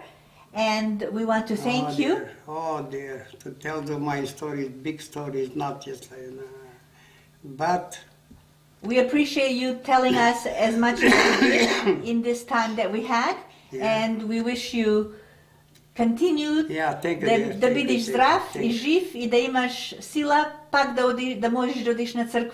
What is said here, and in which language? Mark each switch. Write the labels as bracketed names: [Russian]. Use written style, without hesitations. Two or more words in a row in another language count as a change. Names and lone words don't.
[English] And we want to thank you. Oh dear, to tell you my stories, big stories, not just like but we appreciate you telling us as much as you did in this time that we had. And we wish you continued [Macedonian] да бидеш здрав и жив и да имаш сила пак да можеш да одиш на църква.